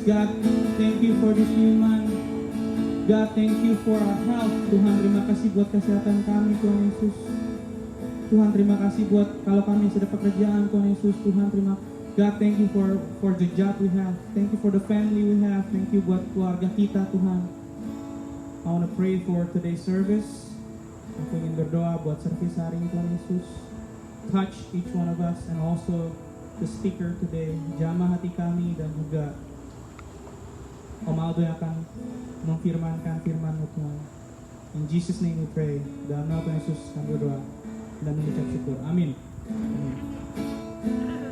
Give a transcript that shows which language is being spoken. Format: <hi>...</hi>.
<en>God, thank you for this new month. God, thank you for our health.</en> <id>Tuhan, terima kasih buat kesehatan kami Tuhan Yesus. Tuhan, terima kasih buat kalau kami sudah pekerjaan Tuhan Yesus.</id> <en>Tuhan, terima God, thank you for the job we have. Thank you for the family we have. Thank you buat keluarga kita Tuhan. I want to pray for today's service.</en> <id>Aku ingin berdoa buat service hari ini Tuhan Yesus.</id> <en>Touch each one of us and also the speaker today.</en> <id>Jamah hati kami dan juga Om Aldo yang akan memfirmankan firman-Mu Tuhan. In Jesus name we pray. Dalam nama Tuhan Yesus kami berdoa dan mengucap syukur. Amin. Amin.</id>